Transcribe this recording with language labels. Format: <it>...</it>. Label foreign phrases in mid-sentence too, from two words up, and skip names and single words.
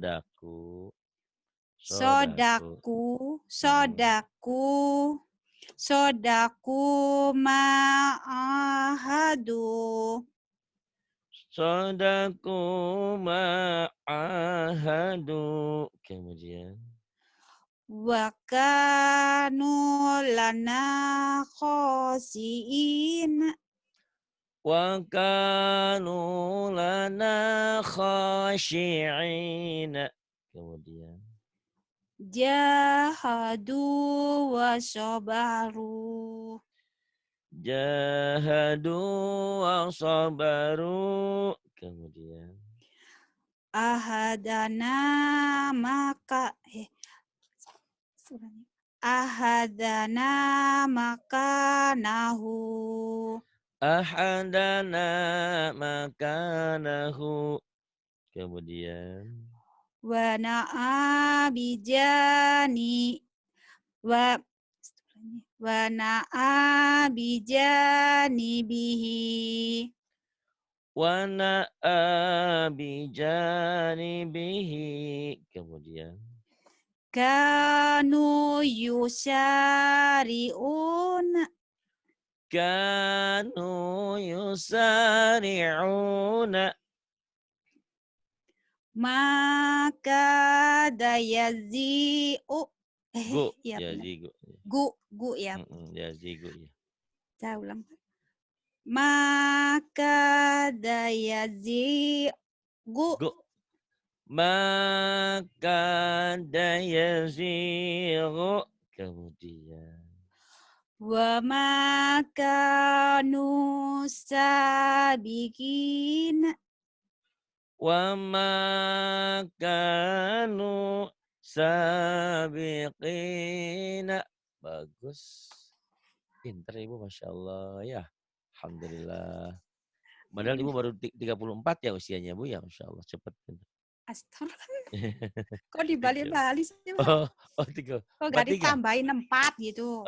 <ar>صدقوا ما عاهدوا. صدقوا ما عاهدوا.</ar> <id>Kemudian</id> <ar>وكانوا لنا خاشعين. وكانوا لنا خاشعين.</ar> <id>Kemudian</id> <ar>جاهدوا وصبروا.</ar> <id>Kemudian</id> <ar>أحدنا مكانه. أحدنا مكانه.</ar> <id>Kemudian</id> <ar>ونأى بجاني ونأى بجانبه ونأى بجانبه.</ar> <id>Kemudian</id> <ar>كانوا يسارعون كانوا يسارعون. ما كاد يزيغ Gu,</ar> <id>ya benar.</id> <ar>yazigu.</ar> <id>Gu ya.</id> <ar>Yazigu ya.</ar> <id>Saya ulang.</id> <ar>ما كاد يزيغ Gu. ما كاد يزيغ.</ar> <id>Kemudian</id> <ar>وما كانوا سابقين وما كانوا سابقين.</ar> <id>Bagus. Pinter Ibu,</id> <ar>ما شاء الله</ar> <id>ya. Alhamdulillah. Padahal Ibu baru 34 ya usianya Bu ya.</id> <ar>ما شاء الله</ar> <id>cepat. Astaga. Kok dibalik-balik sih? Oh, 4, Kok gak 3. ditambahin 4 gitu?</id>